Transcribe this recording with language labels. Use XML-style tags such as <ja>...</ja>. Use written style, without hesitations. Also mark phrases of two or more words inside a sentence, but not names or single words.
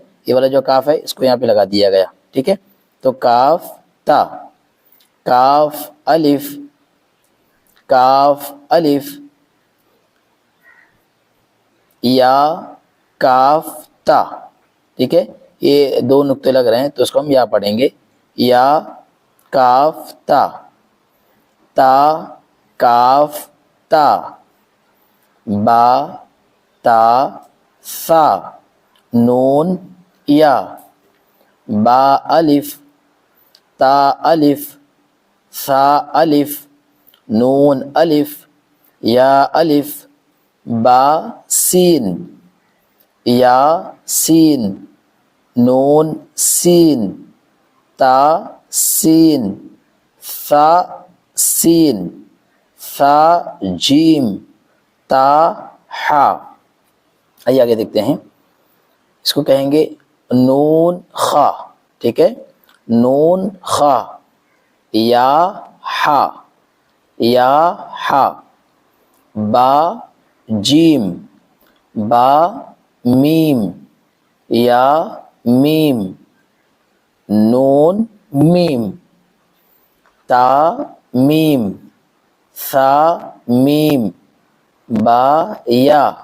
<ur>یہ والا جو کاف ہے اس کو یہاں پہ لگا دیا گیا، ٹھیک ہے۔ تو کاف تا، کاف الف، کاف الف، یا کاف تا، ٹھیک ہے۔ یہ 2 نقطے لگ رہے ہیں تو اس کو ہم یا پڑھیں گے۔ یا کاف تا، تا کاف تا، با تا سا، نون یا، با الف، تا الف، سا الف، نون الف، یا الف، با سین، یا سین، نون سین، تا سین، سا سین، سا جیم، تا ہا۔ آئیے آگے دیکھتے ہیں۔ اس کو کہیں گے نون خا، ٹھیک ہے۔ نون خا، یا ہا، یا ہا، با جیم، با میم، یا میم، نون میم، تا میم، سا میم، با یا،</ur>